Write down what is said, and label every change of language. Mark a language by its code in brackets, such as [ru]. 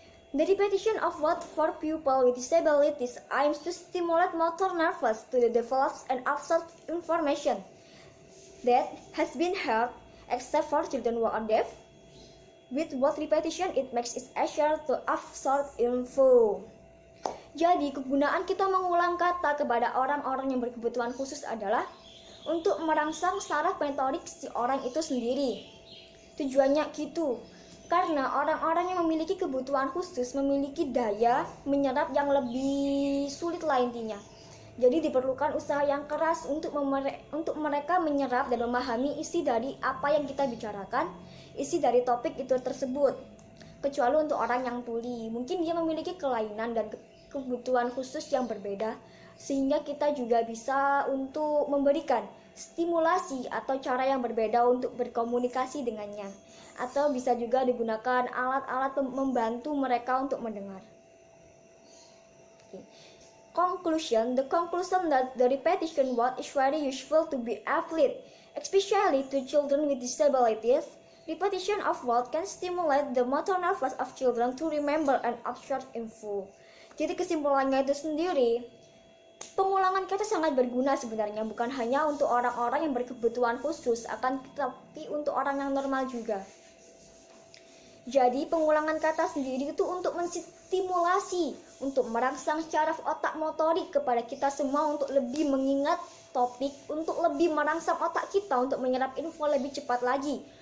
[en] The repetition of word for people with disabilities aims to stimulate motor nerves to the develops and absorb information that has been heard, except for children who are deaf. With word repetition, it makes it easier to absorb info. [id] Jadi kegunaan kita mengulang kata kepada orang-orang yang berkebutuhan khusus adalah untuk merangsang saraf motorik si orang itu sendiri. Tujuannya gitu, karena orang-orang yang memiliki kebutuhan khusus memiliki daya menyerap yang lebih sulit lah intinya. Jadi diperlukan usaha yang keras untuk mereka menyerap dan memahami isi dari apa yang kita bicarakan, isi dari topik itu tersebut. Kecuali untuk orang yang tuli, mungkin dia memiliki kelainan dan kebutuhan khusus yang berbeda, sehingga kita juga bisa untuk memberikan stimulasi atau cara yang berbeda untuk berkomunikasi dengannya, atau bisa juga digunakan alat-alat membantu mereka untuk mendengar. [en] Conclusion: the conclusion that the repetition word is very useful to be athlete, especially to children with disabilities. Repetition of word can stimulate the motor nerves of children to remember and absorb info. [id] Jadi kesimpulannya itu sendiri, pengulangan kata sangat berguna sebenarnya, bukan hanya untuk orang-orang yang berkebutuhan khusus, tetapi untuk orang yang normal juga. Jadi pengulangan kata sendiri itu untuk menstimulasi, untuk merangsang syaraf otak motorik kepada kita semua untuk lebih mengingat topik, untuk lebih merangsang otak kita untuk menyerap info lebih cepat lagi.